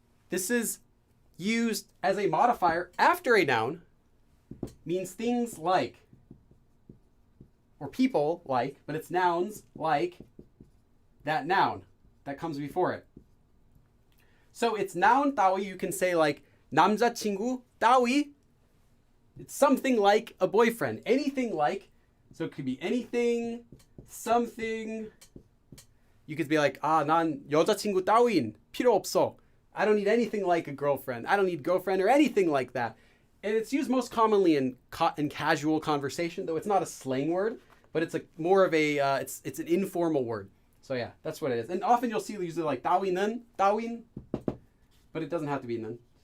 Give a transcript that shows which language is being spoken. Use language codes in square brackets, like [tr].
[en] This is used as a modifier after a noun, means things like, or people like, but it's nouns like that noun that comes before it. So it's noun 따위. You can say like [ko] 남자친구 따위. [en] It's something like a boyfriend. Anything like. So it could be anything, something. [ko] You could be like, 난 여자친구 따윈 필요 없어. [en] I don't need anything like a girlfriend. I don't need girlfriend or anything like that. And it's used most commonly in casual conversation, though it's not a slang word, but it's more of a it's an informal word. So yeah, that's what it is. And often you'll see use it like 따위는, 따윈, but it doesn't have to be 는.